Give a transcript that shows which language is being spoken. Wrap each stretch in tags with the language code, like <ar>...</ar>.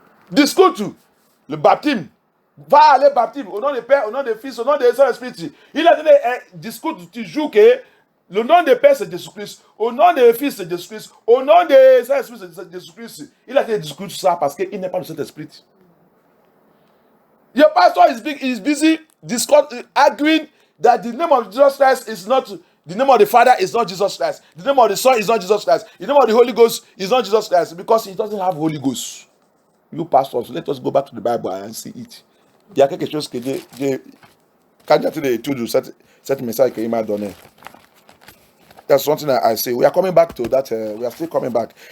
<fr>Discute le baptême. Va aller baptême au nom du Père, au nom du Fils, au nom du Saint-Esprit. Il a dit discute toujours que le nom du Père c'est Jésus-Christ, au nom du Fils c'est Jésus-Christ, au nom du Saint-Esprit c'est Jésus-Christ. Il a dit discute ça parce qu'il n'est pas le Saint-Esprit.</fr> <en>Your pastor is busy arguing that the name of Jesus Christ is not, the name of the Father is not Jesus Christ, the name of the Son is not Jesus Christ, the name of the Holy Ghost is not Jesus Christ, because he doesn't have Holy Ghost. You pastors, let us go back to the Bible and see it.</en> <fr>Il y a quelque chose que quand j'ai été étudié cette message qu'il m'a donné.</fr> <en>That's something that I say. We are coming back to that. We are still coming back.</en>